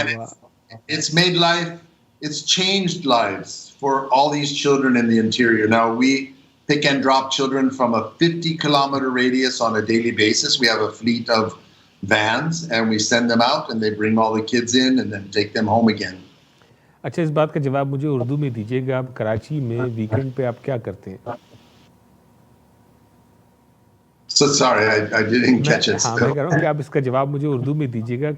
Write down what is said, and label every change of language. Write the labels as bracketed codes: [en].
[en] And it's made life, it's changed lives for all these children in the interior. Now, we pick and drop children from a 50-kilometer radius on a daily basis. We have a fleet of vans, and we send them out, and they bring all the kids in and then take them home again. [ur] اچھا اس بات کا جواب مجھے اردو میں دیجیے گا. آپ کراچی میں weekend پہ آپ کیا کرتے ہیں؟ [en] So sorry, I didn't catch it. [ur] ہاں میں کہہ رہا ہوں کہ آپ اس کا جواب مجھے اردو میں دیجیے گا.